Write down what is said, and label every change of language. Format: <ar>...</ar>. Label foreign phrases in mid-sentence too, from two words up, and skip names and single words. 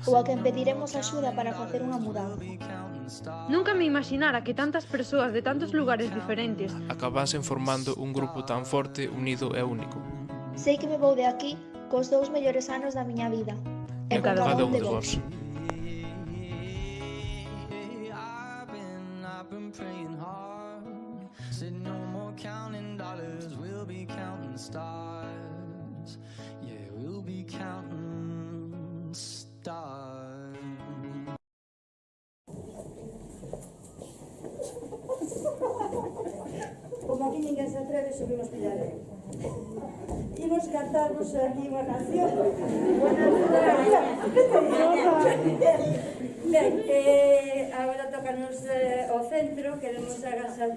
<gl>Ou a quen pediremos axuda para facer unha mudanza. Nunca me imaginara que tantas persoas de tantos lugares diferentes Acabasen formando un grupo tan forte, unido e único. Sei que me vou de aquí cos 2 mellores anos da miña vida. E con cada un de vos.</gl> <en>Said no more counting dollars, we'll be counting stars. Yeah, we'll be counting stars.</en> <gl>Como aquí ninguén se atreve, subimos pillaré. Imos cantarvos aquí unha canción. Ben, agora tocanos o centro, queremos agasar.</gl>